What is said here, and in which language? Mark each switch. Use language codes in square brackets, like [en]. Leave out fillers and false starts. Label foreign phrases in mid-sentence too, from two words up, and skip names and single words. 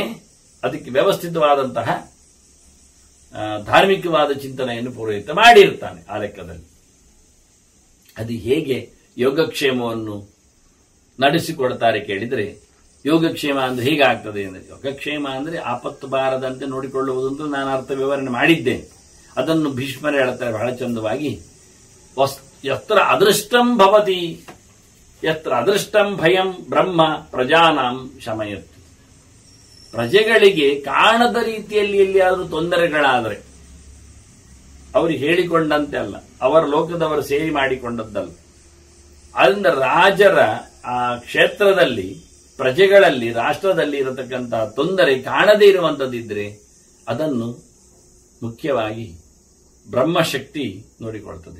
[kn] ಅದಕ್ಕೆ ವ್ಯವಸ್ಥಿತವಾದಂತಹ ಧಾರ್ಮಿಕವಾದ ಚಿಂತನೆಯನ್ನು ಪುರೋಹಿತ ಮಾಡಿರ್ತಾನೆ ಆ ಲೆಕ್ಕದಲ್ಲಿ. ಅದು ಹೇಗೆ ಯೋಗಕ್ಷೇಮವನ್ನು ನಡೆಸಿಕೊಡ್ತಾರೆ ಕೇಳಿದ್ರೆ, ಯೋಗಕ್ಷೇಮ ಅಂದ್ರೆ ಹೀಗಾಗ್ತದೆ ಅಂದ್ರೆ, ಯೋಗಕ್ಷೇಮ ಅಂದ್ರೆ ಆಪತ್ತು ಬಾರದಂತೆ ನೋಡಿಕೊಳ್ಳುವುದು ಅಂತ ನಾನು ಅರ್ಥ ವಿವರಣೆ ಮಾಡಿದ್ದೇನೆ. ಅದನ್ನು ಭೀಷ್ಮರು ಹೇಳ್ತಾರೆ ಬಹಳ ಚಂದವಾಗಿ, [sa] ಯತ್ರ ಅದೃಷ್ಟಂ ಭವತಿ ಯತ್ರ ಅದೃಷ್ಟಂ ಭಯಂ ಬ್ರಹ್ಮ ಪ್ರಜಾನಾಂ ಶಮಯತ್. [kn] ಪ್ರಜೆಗಳಿಗೆ ಕಾಣದ ರೀತಿಯಲ್ಲಿ ಎಲ್ಲಿಯಾದರೂ ತೊಂದರೆಗಳಾದರೆ ಅವರು ಹೇಳಿಕೊಂಡಂತೆ ಅಲ್ಲ, ಅವರ ಲೋಕದವರು ಸೇರಿ ಮಾಡಿಕೊಂಡದ್ದಲ್ಲ. ಅದರಿಂದ ರಾಜರ ಆ ಕ್ಷೇತ್ರದಲ್ಲಿ, ಪ್ರಜೆಗಳಲ್ಲಿ, ರಾಷ್ಟ್ರದಲ್ಲಿ ಇರತಕ್ಕಂತಹ ತೊಂದರೆ ಕಾಣದೇ ಇರುವಂತದ್ದಿದ್ರೆ ಅದನ್ನು ಮುಖ್ಯವಾಗಿ ಬ್ರಹ್ಮಶಕ್ತಿ ನೋಡಿಕೊಳ್ತದೆ.